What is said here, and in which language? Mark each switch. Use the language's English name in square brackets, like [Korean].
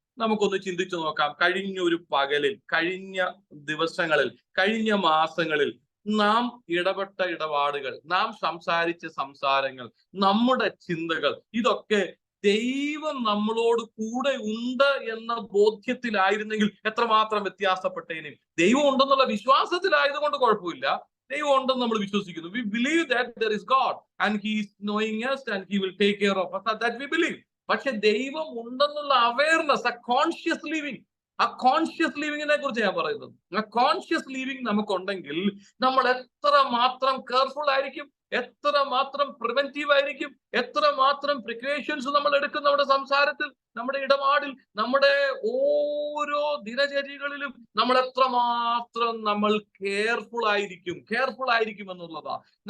[Malayalam] നമുക്കൊന്ന് ചിന്തിച്ചു നോക്കാം. കഴിഞ്ഞ ഒരു പകലിൽ, കഴിഞ്ഞ ദിവസങ്ങളിൽ, കഴിഞ്ഞ മാസങ്ങളിൽ നാം ഇടപെട്ട ഇടപാടുകൾ, നാം സംസാരിച്ച സംസാരങ്ങൾ, നമ്മുടെ ചിന്തകൾ, ഇതൊക്കെ ദൈവം നമ്മളോട് കൂടെ ഉണ്ട് എന്ന ബോധ്യത്തിലായിരുന്നെങ്കിൽ എത്രമാത്രം വ്യത്യാസപ്പെട്ടേനും. ദൈവം ഉണ്ടെന്നുള്ള വിശ്വാസത്തിലായതുകൊണ്ട് കുഴപ്പമില്ല. ദൈവം ഉണ്ടെന്ന് നമ്മൾ വിശ്വസിക്കുന്നു. [English] We believe that there is God and he is knowing us and he will take care of us. That we believe. [Malayalam] പക്ഷെ ദൈവം ഉണ്ടെന്നുള്ള അവയർനെസ്, ആ കോൺഷ്യസ് ലിവിങ്ങിനെ കുറിച്ച് ഞാൻ പറയുന്നത്. ആ കോൺഷ്യസ് ലിവിങ് നമുക്കുണ്ടെങ്കിൽ നമ്മൾ എത്ര മാത്രം കെയർഫുൾ ആയിരിക്കും, എത്ര മാത്രം പ്രിവെന്റീവ് ആയിരിക്കും, എത്ര മാത്രം പ്രിക്കോഷൻസ് നമ്മൾ എടുക്കും നമ്മുടെ സംസാരത്തിൽ, നമ്മുടെ ഇടപാടിൽ, നമ്മുടെ ഓരോ ദിനചര്യകളിലും നമ്മൾ എത്രമാത്രം നമ്മൾ കെയർഫുൾ ആയിരിക്കും എന്നുള്ളതാണ്.